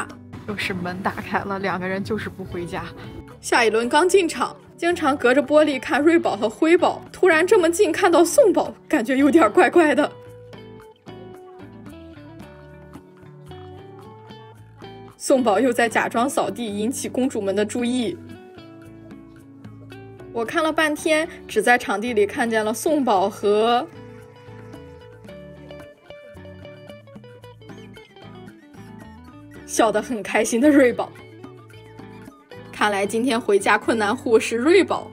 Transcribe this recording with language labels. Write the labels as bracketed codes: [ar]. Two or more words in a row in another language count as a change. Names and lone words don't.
[zh] 又是門打開了，兩個人就是不回家。下一輪剛進場，經常隔着玻璃看瑞寶和輝寶，突然這麼近看到宋寶，感覺有點怪怪的。宋寶又在假裝掃地，引起公主們的注意。我看了半天，只在場地裡看見了宋寶和笑得很開心的瑞寶。看來今天回家困難戶是瑞寶。